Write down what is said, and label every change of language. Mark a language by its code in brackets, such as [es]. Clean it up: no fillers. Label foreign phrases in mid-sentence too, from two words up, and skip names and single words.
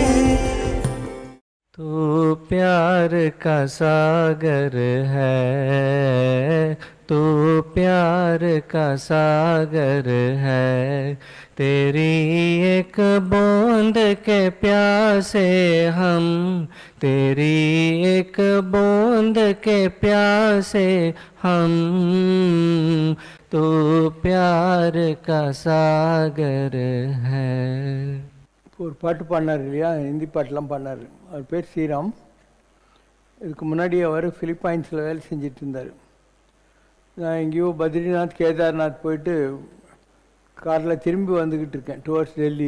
[hi] तू प्यार का सागर है, तू प्यार का सागर है, तेरी एक बूंद के प्यासे हम, तेरी एक बूंद के प्यासे हम, तू प्यार का सागर है। [ta] ஒரு பாட்டு பாடினார் இல்லையா, ஹிந்தி பாட்டெலாம் பாடினார். அவர் பேர் ஸ்ரீராம். இதுக்கு முன்னாடி அவர் ஃபிலிப்பைன்ஸில் வேலை செஞ்சிட்டு இருந்தார். நான் எங்கேயோ பத்ரிநாத் கேதார்நாத் போயிட்டு காரில் திரும்பி வந்துக்கிட்டு இருக்கேன் டுவர்ட்ஸ் டெல்லி.